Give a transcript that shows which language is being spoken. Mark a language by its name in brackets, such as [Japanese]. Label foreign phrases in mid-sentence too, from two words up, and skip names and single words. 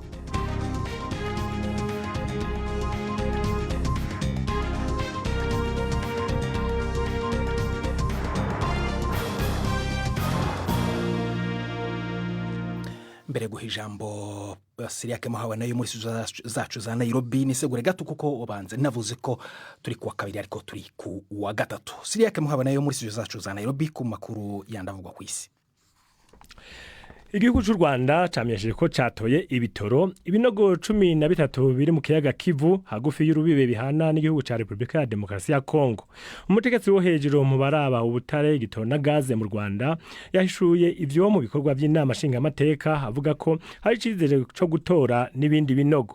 [Rundi] Mbere guha ijambo Siriake Muhawe nayo muri zacu za Nairobi, nisegure gato kuko wabanze navuze ko turi ku wa kabiri ariko turi ku wa gatatu. Siriake Muhawe nayo muri zacu za Nairobi ku makuru yandavugwa ku isi. Igihugu cy'u Rwanda camyesheje ko catoye ibitoro ibinogo 13 biri mu kiyaga Kivu hagufi y'urubibe bihana n'igihugu ca Republika ya Demokarasi ya Kongo. Umutegetsi wo hejuru mu baraba ubutare igitoro na gaze mu Rwanda yahishuye ivyo mu bikorwa by'inama nshinga amateka, avuga ko hari cizere cyo gutora n'ibindi binogo.